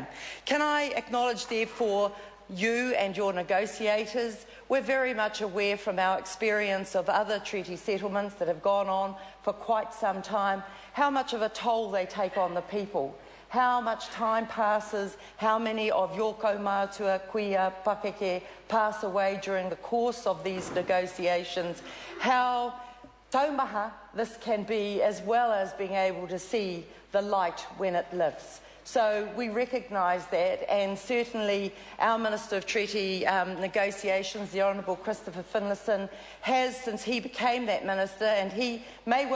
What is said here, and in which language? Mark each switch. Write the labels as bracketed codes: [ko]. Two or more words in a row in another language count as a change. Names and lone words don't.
[en] Can I acknowledge, therefore, you and your negotiators? We're very much aware from our experience of other treaty settlements that have gone on for quite some time how much of a toll they take on the people. How much time passes, how many of your [mi] kaumātua, kuia, pakeke [en] pass away during the course of these negotiations, how taumaha this can be, as well as being able to see the light when it lifts. So we recognise that, and certainly our Minister of Treaty Negotiations, the Honourable Christopher Finlayson, has, since he became that Minister, and he may well